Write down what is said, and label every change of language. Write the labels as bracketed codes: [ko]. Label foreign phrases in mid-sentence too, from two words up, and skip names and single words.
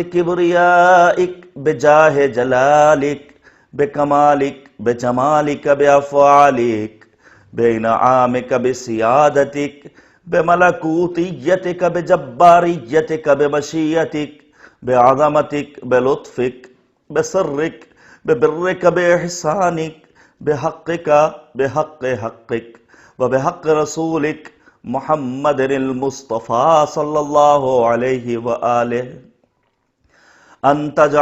[ar] کبریائک، بجاہ جلالک، بکمالک، بجمالک، بافعالک، بانعامک، بسیادتک، بملکوتیتک، بجباریتک، بمشیتک، بعظمتک، بلطفک، بسرک، ببرک، باحسانک، بحقک، بحق حقک، وبحق رسولک محمد المصطفیٰ صلی اللہ علیہ وآلہ، ان تجعل